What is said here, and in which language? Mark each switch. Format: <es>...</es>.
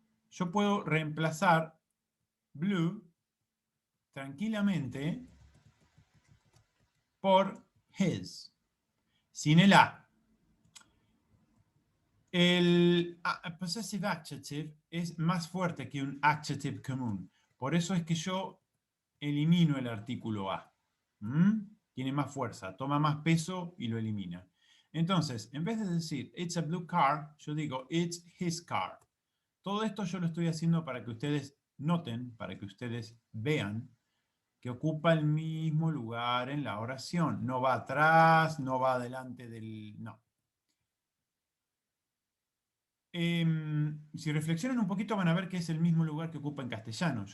<es>Yo puedo reemplazar blue tranquilamente por his, sin el a. El possessive adjective es más fuerte que un adjective común. Por eso es que yo elimino el artículo a. Tiene más fuerza, toma más peso y lo elimina. Entonces, en vez de decir</es> <en>it's a blue car,</en> <es>yo digo</es> <en>it's his car.</en> <es>Todo esto yo lo estoy haciendo para que ustedes noten, para que ustedes vean que ocupa el mismo lugar en la oración. No va atrás, no va adelante del... No. Si reflexionan un poquito van a ver que es el mismo lugar que ocupa en castellano.</es>